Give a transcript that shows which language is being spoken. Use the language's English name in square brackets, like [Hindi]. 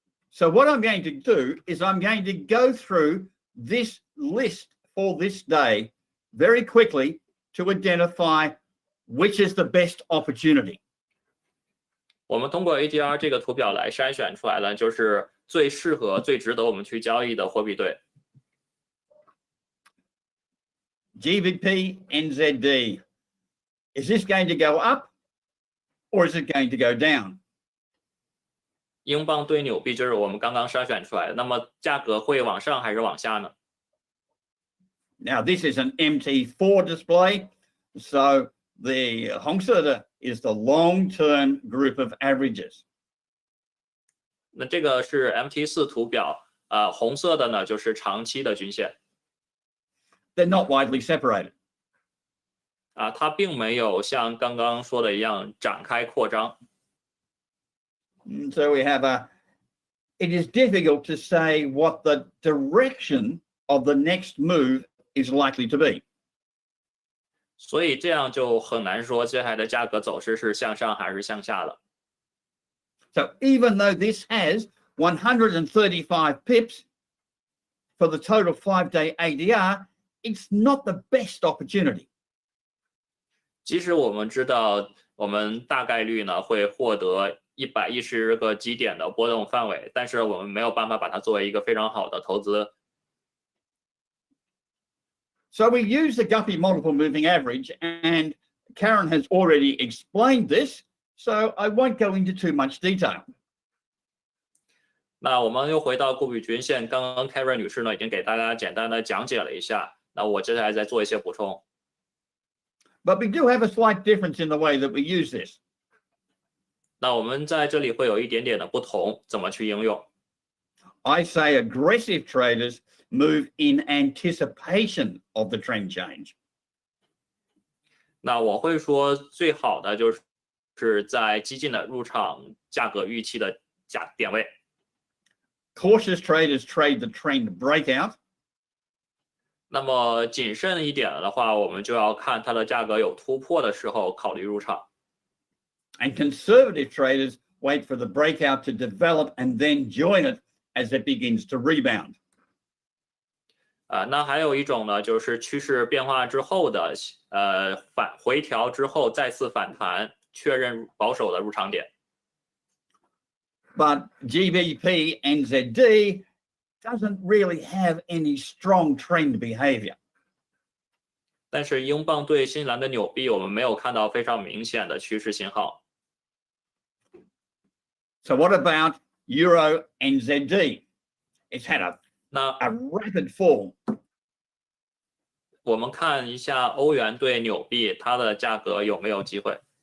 [English] So what I'm going to do is I'm going to go through this list for this day very quickly to identify which is the best opportunity. [Chinese] 我们通过 ADR 这个图表来筛选出来的就是最适合、最值得我们去交易的货币对。 [English] GBP NZD. Is this going to go up or is it going to go down? [Chinese] 英镑对纽币就是我们刚刚筛选出来的，那么价格会往上还是往下呢？ [English] Now this is an MT4 display, so the Hongser is the long-term group of averages. [Chinese] 那这个是 MT4 图表，红色的呢就是长期的均线。 [English] They're not widely separated. [Chinese] 它并没有像刚刚说的一样展开扩张。 [English] So we have it is difficult to say what the direction of the next move is likely to be. [Chinese] 所以这样就很难说接下来的价格走势是向上还是向下的。 [English] So even though this has 135 pips for the total 5-day ADR, it's not the best opportunity. [Chinese] 即使我们知道我们大概率呢会获得110个基点的波动范围，但是我们没有办法把它作为一个非常好的投资。 [English] So we use the Guppy multiple moving average, and Karen has already explained this, so I won't go into too much detail. [Chinese] 那我们又回到顾比均线，刚刚 Karen 女士呢已经给大家简单的讲解了一下，那我接下来再做一些补充。 [English] But we do have a slight difference in the way that we use this. [Chinese] 那我们在这里会有一点点的不同，怎么去应用？ [English] I say aggressive traders move in anticipation of the trend change. [Chinese] 那我会说最好的就是在激进的入场价格预期的点位。 [English] Cautious traders trade the trend breakout. [Chinese] 那么谨慎一点的话，我们就要看它的价格有突破的时候考虑入场。 [English] And conservative traders wait for the breakout to develop and then join it as it begins to rebound. [Chinese] 那还有一种呢，就是趋势变化之后的回调之后再次反弹，确认保守的入场点。 [English] But GBP NZD doesn't really have any strong trend behavior. [Chinese] 但是英镑对新西兰的纽币，我们没有看到非常明显的趋势信号。 [English] So what about Euro NZD? It's had a 那 rapid fall. [Chinese] 我们看一下欧元对纽币，它的价格有没有机会？